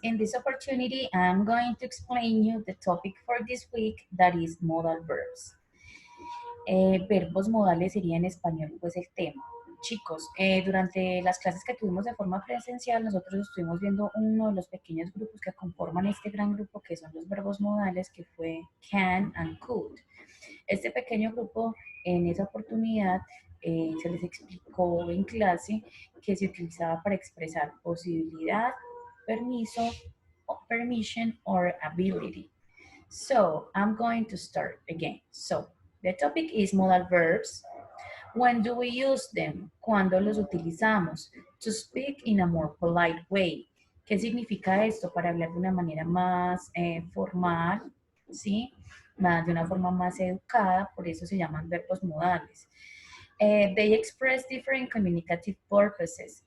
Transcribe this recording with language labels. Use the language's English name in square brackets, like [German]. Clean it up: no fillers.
[English] In this opportunity, I'm going to explain you the topic for this week, that is modal verbs. [Spanish] Verbos modales sería en español, pues el tema. Chicos, durante las clases que tuvimos de forma presencial, nosotros estuvimos viendo uno de los pequeños grupos que conforman este gran grupo, que son los verbos modales, que fue can and could. Este pequeño grupo, en esa oportunidad, se les explicó en clase que se utilizaba para expresar posibilidad, permiso, permission, or ability. [English] So, I'm going to start again. So, the topic is modal verbs. When do we use them? [Spanish] ¿Cuándo los utilizamos? [English] To speak in a more polite way. [Spanish] ¿Qué significa esto? Para hablar de una manera más formal, ¿sí? De una forma más educada, por eso se llaman verbos modales. [English] They express different communicative purposes.